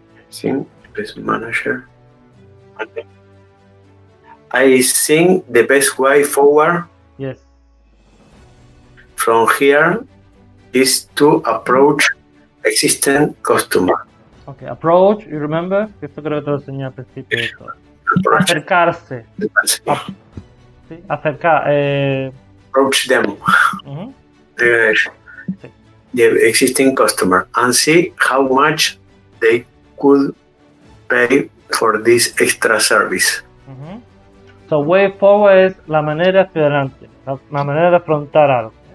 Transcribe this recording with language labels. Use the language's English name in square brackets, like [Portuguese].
[Spanish] Sí, [English] best manager. I think the best way forward. Yes. From here is to approach existing customer. Okay, approach, you remember? [Spanish] Esto creo que te lo enseñé al principio de todo. Acercarse. Sí, acercar. [English] Approach them. The existing customer and see how much they could pay for this extra service. So way forward [Spanish] es la manera hacia adelante, la manera de afrontar algo.